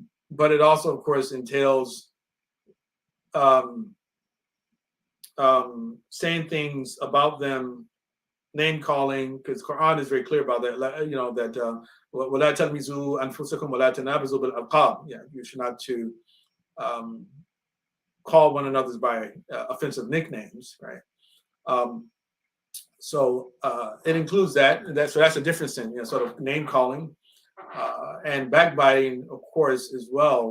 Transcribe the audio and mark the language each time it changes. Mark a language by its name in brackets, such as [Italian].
[English] But it also, of course, entails saying things about them, name calling, because Quran is very clear about that. That [Arabic] وَلَا تَلْمِزُوا أَنفُسَكُمْ وَلَا تَنَابَزُوا بِالْأَلْقَابِ. [English] Yeah, you should not to call one another by offensive nicknames, right? So it includes that. So that's a difference in sort of name calling and backbiting, of course, as well.